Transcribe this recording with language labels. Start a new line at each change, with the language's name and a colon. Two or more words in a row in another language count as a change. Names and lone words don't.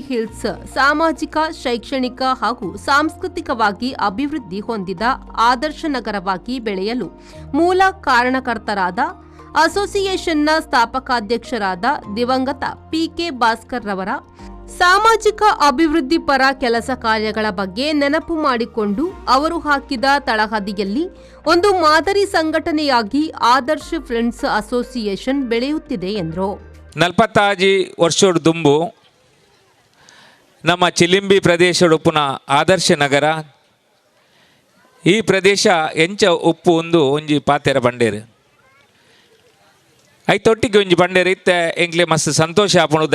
Kannada: ಹಿಲ್ಸ್ ಸಾಮಾಜಿಕ, ಶೈಕ್ಷಣಿಕ ಹಾಗೂ ಸಾಂಸ್ಕೃತಿಕವಾಗಿ ಅಭಿವೃದ್ಧಿ ಹೊಂದಿದ ಆದರ್ಶ ನಗರವಾಗಿ ಬೆಳೆಯಲು ಮೂಲ ಕಾರಣಕರ್ತರಾದ ಅಸೋಸಿಯೇಷನ್ನ ಸ್ಥಾಪಕಾಧ್ಯಕ್ಷರಾದ ದಿವಂಗತ ಪಿಕೆ ಭಾಸ್ಕರ್ ರವರ ಸಾಮಾಜಿಕ ಅಭಿವೃದ್ಧಿ ಪರ ಕೆಲಸ ಕಾರ್ಯಗಳ ಬಗ್ಗೆ ನೆನಪು ಮಾಡಿಕೊಂಡು ಅವರು ಹಾಕಿದ ತಳಹದಿಯಲ್ಲಿ ಒಂದು ಮಾದರಿ ಸಂಘಟನೆಯಾಗಿ ಆದರ್ಶ ಫ್ರೆಂಡ್ಸ್ ಅಸೋಸಿಯೇಷನ್ ಬೆಳೆಯುತ್ತಿದೆ ಎಂದರು.
Tulu: 46 ವರ್ಷದ ದುಂಬು ನಮ್ಮ ಚಿಲಿಂಬಿ ಪ್ರದೇಶ ಉಪ್ಪುನ ಆದರ್ಶ ನಗರ. ಈ ಪ್ರದೇಶ ಎಂಚ ಉಪ್ಪು ಒಂಜಿ ಪಾತೆರ ಬಂಡೇರು ಐತೊಟ್ಟಿಗೆ ಒಂಜಿ ಬಂಡೇರು ಇತ್ತೆ ಎಂಕ್ಲೆ ಮಸ್ತ್ ಸಂತೋಷ ಆಪುಂಡು.